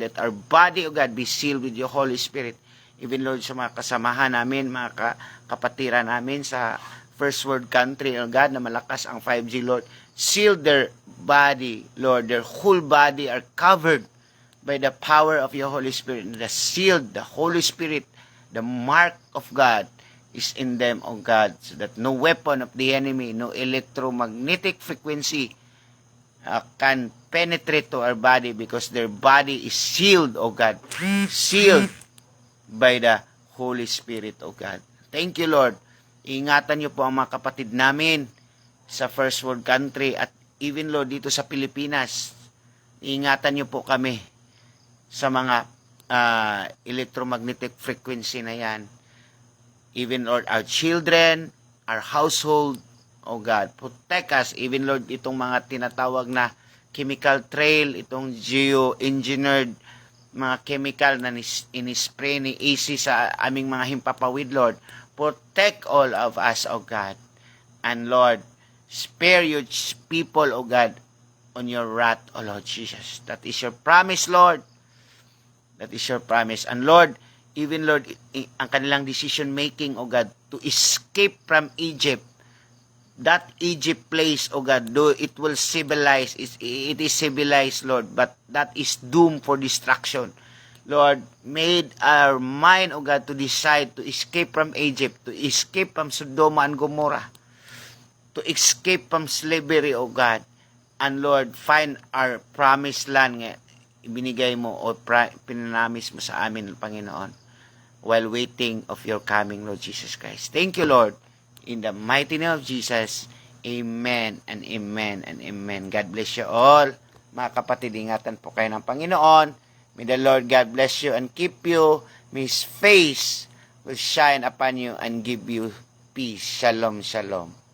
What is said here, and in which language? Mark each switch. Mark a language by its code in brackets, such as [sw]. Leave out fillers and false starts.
[en] Let our body, O God, be sealed with your Holy Spirit. Even, Lord, [tl] sa mga kasamahan namin, mga kapatiran namin sa [en] first world country, O God, [tl] na malakas ang 5G, Lord. [en] Seal their body, Lord. Their whole body are covered by the power of your Holy Spirit. The sealed, the Holy Spirit, the mark of God is in them, O God, so that no weapon of the enemy, no electromagnetic frequency can penetrate to our body because their body is sealed, O God. Sealed by the Holy Spirit, O God. Thank you, Lord. [tl] Ingatan niyo po ang mga kapatid namin sa first world country at [en] even, Lord, [tl] dito sa Pilipinas. Ingatan niyo po kami sa mga [en] electromagnetic frequency [tl] na yan. [en] Even, Lord, our children, our household, O God. Protect us, even Lord, [tl] itong mga tinatawag na chemical trail, itong geo-engineered mga chemical na inispray ni AC sa aming mga himpapawid, Lord. [en] Protect all of us, O God. And Lord, spare your people, O God, on your wrath, O Lord Jesus. That is your promise, Lord. That is your promise. And Lord, even Lord, [tl] ang kanilang [en] decision making, O God, to escape from Egypt, that Egypt place, O God, though it will civilize, it is civilized, Lord, but that is doomed for destruction. Lord, made our mind, O God, to decide to escape from Egypt, to escape from Sodoma and Gomorrah, to escape from slavery, O God, and Lord, find our promised land [tl] nga ibinigay mo o pinanamis mo sa amin, Panginoon, [en] while waiting of your coming, Lord Jesus Christ. Thank you, Lord. In the mighty name of Jesus, amen and amen and amen. God bless you all. [tl] Mga kapatid, ingatan po kayo ng Panginoon. [en] May the Lord God bless you and keep you. May His face will shine upon you and give you peace. Shalom, shalom.